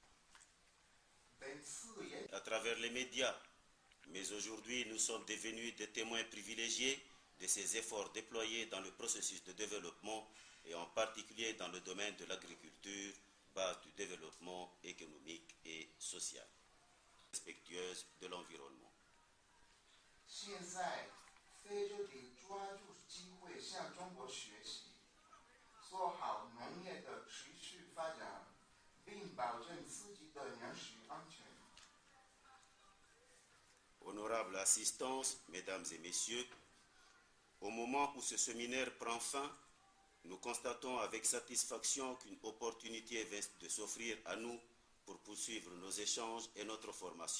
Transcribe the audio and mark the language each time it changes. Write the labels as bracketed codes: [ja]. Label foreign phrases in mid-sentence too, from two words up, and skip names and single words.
[fr] À travers les médias, mais aujourd'hui nous sommes devenus des témoins privilégiés de ces efforts déployés dans le processus de développement et en particulier dans le domaine de l'agriculture, base du développement économique et social, respectueuse de l'environnement. [zh] 现在非洲得抓住机会向中国学习，做好农业的持续发展，并保证自己的粮食安全。 [fr] Honorable assistance, Mesdames et Messieurs, au moment où ce séminaire prend fin, nous constatons avec satisfaction qu'une opportunité vient de s'offrir à nous pour poursuivre nos échanges et notre formation.